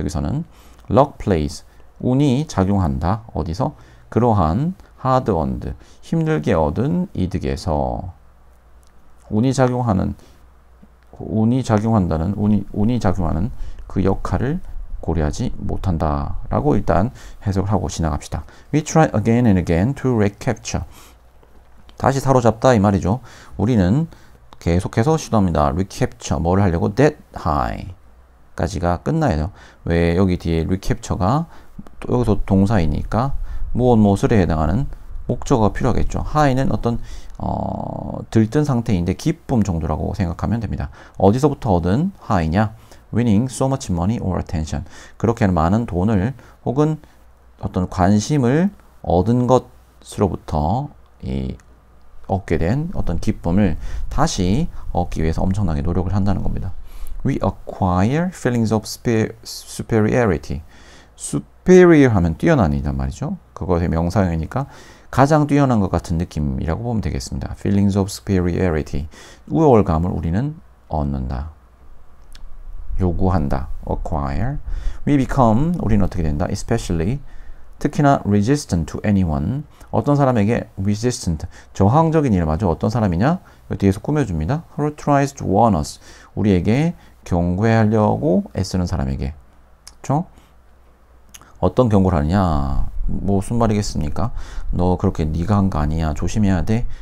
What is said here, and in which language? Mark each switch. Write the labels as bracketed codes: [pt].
[ko] 여기서는 [en] luck plays, [ko] 운이 작용한다. 어디서? 그러한 hard earned, 힘들게 얻은 이득에서. 운이 작용하는 그 역할을 고려하지 못한다라고 일단 해석을 하고 지나갑시다. [en] We try again and again to recapture. [ko] 다시 사로잡다 이 말이죠. 우리는 계속해서 시도합니다. recapture, 뭐를 하려고? that high 까지가 끝나야 돼요. 왜? 여기 뒤에 recapture가 또 여기서 동사이니까 무엇에 해당하는 목적어가 필요하겠죠. high는 어떤 들뜬 상태인데 기쁨 정도라고 생각하면 됩니다. 어디서부터 얻은 high냐? [en] winning so much money or attention. [ko] 그렇게 많은 돈을 혹은 어떤 관심을 얻은 것으로부터 얻게 된 어떤 기쁨을 다시 얻기 위해서 엄청나게 노력을 한다는 겁니다. [en] We acquire feelings of superiority. [ko] superior 하면 뛰어난이란 말이죠. 그것의 명사형이니까 가장 뛰어난 것 같은 느낌이라고 보면 되겠습니다. [en] feelings of superiority. [ko] 우월감을 우리는 얻는다. 요구한다. acquire. [en] We become, [ko] 우리는 어떻게 된다? [en] especially, [ko] 특히나 [en] resistant to anyone. [ko] 어떤 사람에게 resistant, 저항적인 일 맞아. 어떤 사람이냐? 뒤에서 꾸며줍니다. [en] Who tries to warn us. [ko] 우리에게 경고하려고 애쓰는 사람에게. 그렇죠? 어떤 경고를 하느냐? 뭐 무슨 말이겠습니까? 너 그렇게 네가 한 거 아니야. 조심해야 돼.